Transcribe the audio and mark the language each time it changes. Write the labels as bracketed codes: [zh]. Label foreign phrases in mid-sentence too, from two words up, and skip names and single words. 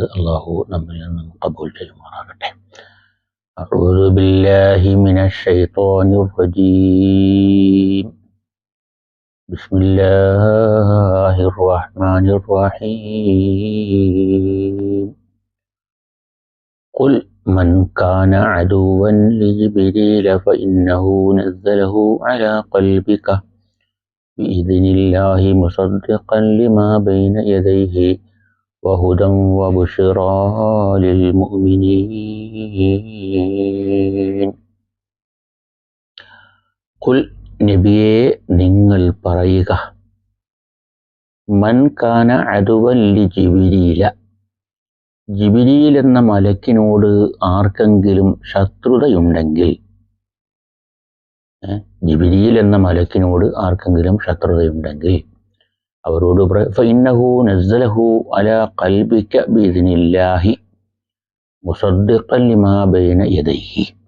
[ml] അള്ളാഹു നമ്മിൽ നിന്നും ഖബൂൽ ചെയ്യുമാറാകട്ടെ. [ar] أعوذ بالله من الشيطان الرجيم. بسم الله الرحمن الرحيم. ഖുൽ من كان عدوا لجبريل فإنه نزله على قلبك بإذن الله مصدقا لما بين يديه وهدى وبشرى للمؤمنين. [ml] قل നബിയെ നിങ്ങൾ പറയുക, [ar] من كان عدوا لجبريل, [ml] ജിബ്രീൽ എന്ന മലക്കിനോട് ആർക്കെങ്കിലും ശത്രുതയുണ്ടെങ്കിൽ, ജിബ്രീൽ എന്ന മലക്കിനോട് ആർക്കെങ്കിലും ശത്രുതയുണ്ടെങ്കിൽ അവരോട് [ar] فإنه نزله على قلبك بإذن الله مصدقا لما بين يديه.